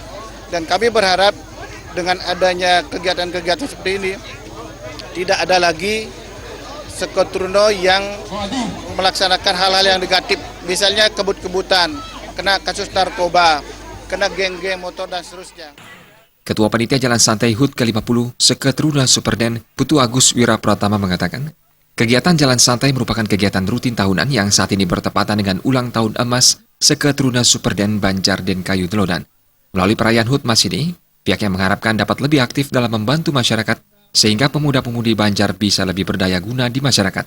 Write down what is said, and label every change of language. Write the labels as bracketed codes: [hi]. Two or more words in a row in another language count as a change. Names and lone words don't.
[id] Dan kami berharap dengan adanya kegiatan-kegiatan seperti ini tidak ada lagi Seketruna yang melaksanakan hal-hal yang negatif, misalnya kebut-kebutan, kena kasus narkoba, kena geng-geng motor dan seterusnya. Ketua Panitia Jalan Santai HUT ke-50 Seketruna Superden, Putu Agus Wirapratama mengatakan, kegiatan Jalan Santai merupakan kegiatan rutin tahunan yang saat ini bertepatan dengan ulang tahun emas Seketruna Superden Banjar dan Kayu Delodan. Melalui perayaan HUT Mas ini, pihaknya mengharapkan dapat lebih aktif dalam membantu masyarakat sehingga pemuda-pemudi Banjar bisa lebih berdaya guna di masyarakat.